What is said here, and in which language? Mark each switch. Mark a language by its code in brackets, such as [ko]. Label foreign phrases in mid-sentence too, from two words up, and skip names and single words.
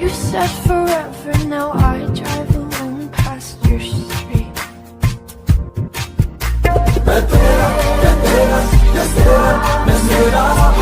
[en] said forever, now I drive alone past your street. [hi] मैं तेरा, मैं तेरा, मैं तेरा, मैं तेरा